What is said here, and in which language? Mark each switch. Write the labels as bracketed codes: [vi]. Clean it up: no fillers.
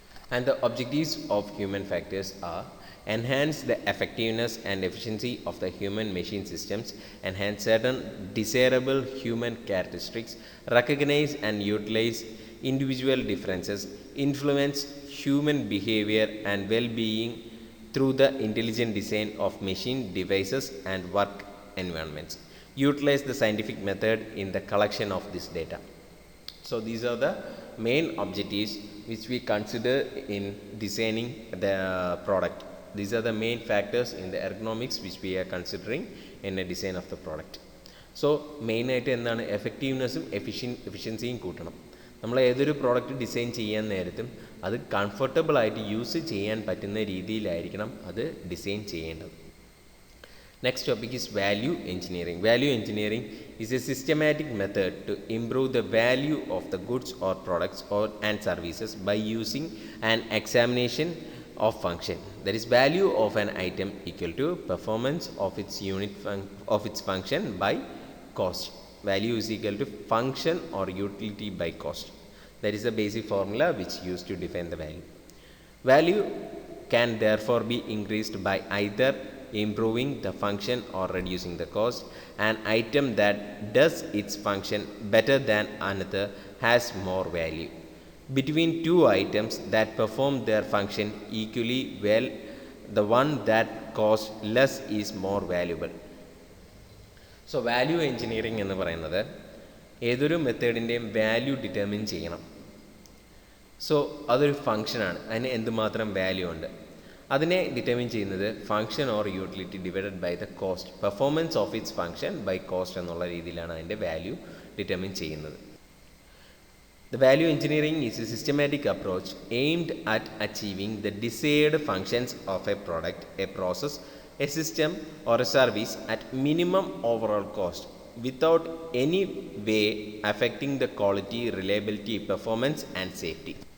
[en] And the objectives of human factors are: enhance the effectiveness and efficiency of the human machine systems, enhance certain desirable human characteristics, recognize and utilize individual differences, influence human behavior and well-being through the intelligent design of machine devices and work environments, utilize the scientific method in the collection of this data. So these are the main objectives which we consider in designing the product. These are the main factors in the ergonomics which we are considering in the design of the product. [ml] So main ആയിട്ട് എന്താണ്, എഫക്റ്റീവ്നെസ്സും എഫിഷ്യൻസിയും കൂട്ടണം. നമ്മൾ ഏതൊരു product design ചെയ്യാൻ നേരത്തും അത് comfortable ആയിട്ട് use ചെയ്യാൻ പറ്റുന്ന രീതിയിലായിരിക്കണം അത് ഡിസൈൻ ചെയ്യേണ്ടത്. [en] Next topic is value engineering. Value engineering is a systematic method to improve the value of the goods or products and services by using an examination of function. That is, value of an item equal to performance of its unit of its function by cost. Value is equal to function or utility by cost. That is the basic formula which used to define the value. Value can therefore be increased by either improving the function or reducing the cost. An item that does its function better than another has more value. Between two items that perform their function equally well, the one that costs less is more valuable. [ml] So value engineering എന്ന് പറയുന്നത് ഏതൊരു മെത്തേഡിൻ്റെയും value determine ചെയ്യണം. So അതൊരു ഫങ്ഷനാണ്, അതിന് എന്തുമാത്രം value ഉണ്ട് അതിനെ determine ചെയ്യുന്നത് [en] function or utility divided by the cost, performance of its function [ml] by cost എന്നുള്ള രീതിയിലാണ് അതിൻ്റെ വാല്യൂ ഡിറ്റർമിൻ ചെയ്യുന്നത്. [en] The value engineering is a systematic approach aimed at achieving the desired functions of a product, a process, a system or a service at minimum overall cost without any way affecting the quality, reliability, performance and safety.